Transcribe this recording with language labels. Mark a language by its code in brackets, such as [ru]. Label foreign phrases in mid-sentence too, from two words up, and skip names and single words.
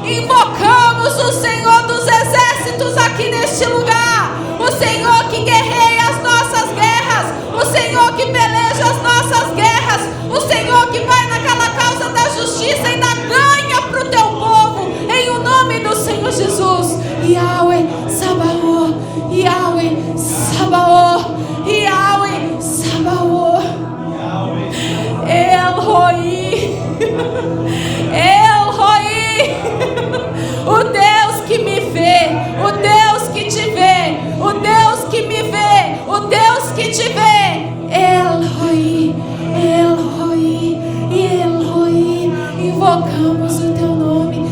[pt] Invocamos o Senhor dos exércitos aqui neste lugar, o Senhor que guerreia as nossas guerras, o Senhor que peleja as nossas guerras, o Senhor que vai naquela causa da justiça e ainda ganha para o teu povo, em o nome do Senhor Jesus. Yahweh Sabaoth, Yahweh Sabaoth, Yahweh Sabaoth, El Roi, El Roi, o Deus que me vê, o Deus que te vê, o Deus que me vê, o Deus que te vê. El Roi, El Roi, El Roi. Invocamos o teu nome.